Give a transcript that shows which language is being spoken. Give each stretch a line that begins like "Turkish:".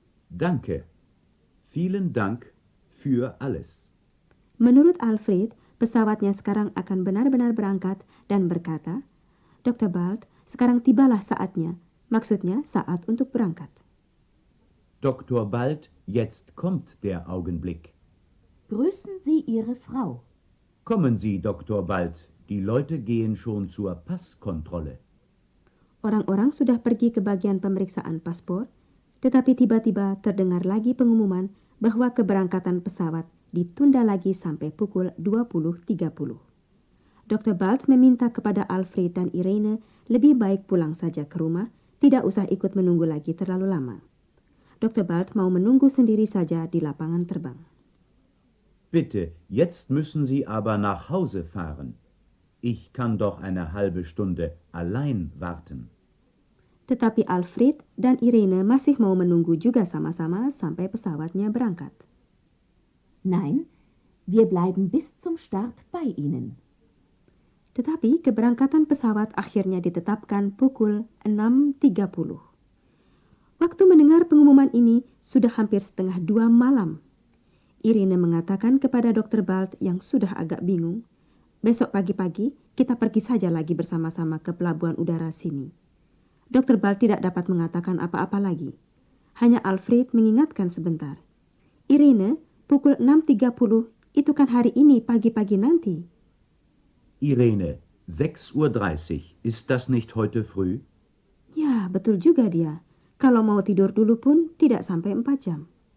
German: Danke. Vielen Dank für alles.
Indonesian: Menurut Alfred, pesawatnya sekarang akan benar-benar berangkat dan berkata, Dr. Balt, sekarang tibalah saatnya, maksudnya saat untuk berangkat.
German: Dr. Balt, jetzt kommt der Augenblick. Grüßen Sie Ihre Frau. Kommen Sie, Dr. Balt, die Leute gehen schon zur Passkontrolle.
Indonesian: Orang-orang sudah pergi ke bagian pemeriksaan paspor, tetapi tiba-tiba terdengar lagi pengumuman bahwa keberangkatan pesawat ditunda lagi sampai pukul 20.30. Dr. Balt meminta kepada Alfred dan Irene lebih baik pulang saja ke rumah, tidak usah ikut menunggu lagi terlalu lama. Dr. Balt mau menunggu sendiri saja di lapangan terbang.
German: Bitte, jetzt müssen Sie aber nach Hause fahren. Ich kann doch eine halbe Stunde allein warten.
Indonesian: Tetapi Alfred dan Irene masih mau menunggu juga sama-sama sampai pesawatnya berangkat.
German: Nein, wir bleiben bis zum Start bei Ihnen.
Indonesian: Tetapi keberangkatan pesawat akhirnya ditetapkan pukul 6.30. Waktu mendengar pengumuman ini sudah hampir 1:30 malam. Irene mengatakan kepada Dr. Balt yang sudah agak bingung, besok pagi-pagi kita pergi saja lagi bersama-sama ke pelabuhan udara sini. Dr. Balt tidak dapat mengatakan apa-apa lagi. Hanya Alfred mengingatkan sebentar. Irene, pukul 6.30 itu kan hari ini pagi-pagi nanti.
German: Irene, 6:30 Uhr, ist das nicht heute früh?
Indonesian: Ya, betul juga dia. Kalau mau tidur dulu pun tidak sampai 4 jam.